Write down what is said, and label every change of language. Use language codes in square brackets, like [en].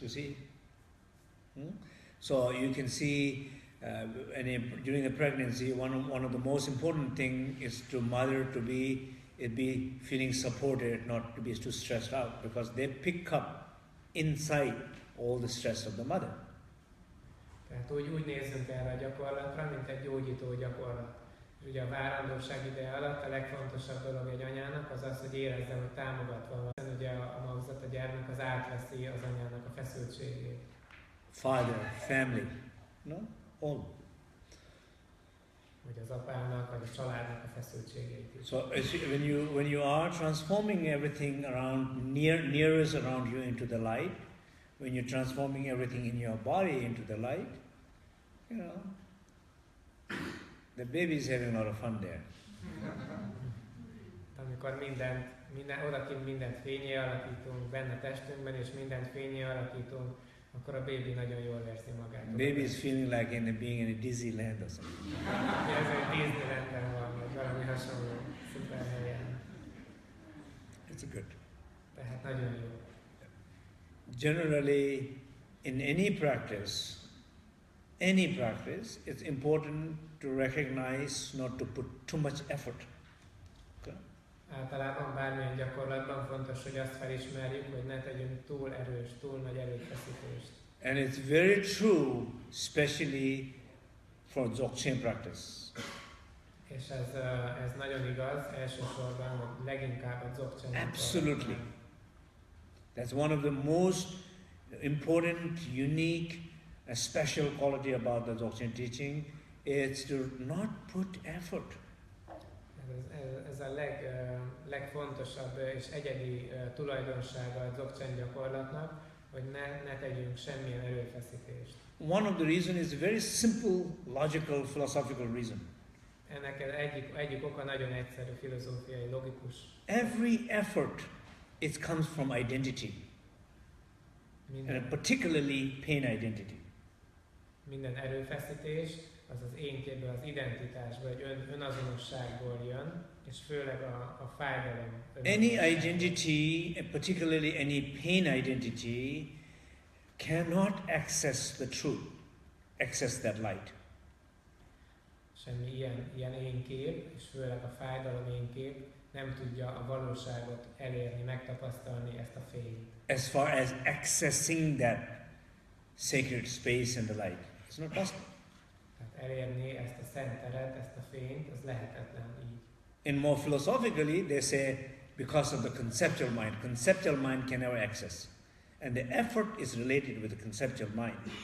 [en] You see, so you can see during the pregnancy, one of the most important thing is to mother to be feeling supported, not to be too stressed out, because they pick up inside all the stress of the mother. [hu] Tehát úgy nézzünk erre a gyakorlatra, mint egy gyógyító gyakorlat. Ugye a várandóság ideje alatt a legfontosabb dolog egy anyának az az, hogy érezze, hogy támogatva van. Ugye a magzat, a gyermek az átveszi az anyának a feszültségét. [en] Father, family, no, all. [hu] Vagy az apának, vagy a családnak a feszültségét is. [en] So when you are transforming everything around nearest around you into the light, when you're transforming everything in your body into the light, you know, the baby is having a lot of fun there. [hu] Amikor odakint mindent fényé alakítunk, benne testünkben, és mindent fényé alakítunk, akkor a baby nagyon jól érzi magát. [en] Baby is feeling like being in a Disneyland or something. [hu] Ez egy Disneylandben van, vagy valami hasonló szuper helyen. [en] It's good. [hu] Tehát nagyon jó. [en] Generally, in any practice, it's important to recognize not to put too much effort. Okay? [hu] Általában bármilyen gyakorlatban fontos, hogy azt felismerjük, hogy ne tegyünk túl erős, túl nagy erőfeszítést. [en] And it's very true, especially for Dzogchen practice. [hu] És ez nagyon igaz, elsősorban, vagy leginkább a Dzogchen. [en] Absolutely. That's one of the most important, unique, a special quality about the Dzogchen teaching. It's to not put effort. [hu] Ez a legfontosabb és egyedi tulajdonsága a Dzogchen gyakorlatnak, hogy ne tegyünk semmilyen erőfeszítést. [en] One of the reasons is a very simple, logical, philosophical reason. [hu] Ennek egyik oka nagyon egyszerű, filozófiai, logikus. [en] Every effort, it comes from identity, and particularly pain identity. [hu] Minden erőfeszítés az az énkéből, az identitásból, egy önazonosságból jön, és főleg a fájdalom. [en] Any identity, and particularly any pain identity, cannot access the truth, access that light. [hu] Semmi ilyen énkép, és főleg a fájdalom énkép nem tudja a valóságot elérni, megtapasztalni ezt a fényt. [en] As far as accessing that sacred space and the light, it's not possible. [hu] Tehát elérni ezt a szent teret, ezt a fényt, az lehetetlen így. [en] And more philosophically, they say because of the conceptual mind can never access. And the effort is related with the conceptual mind.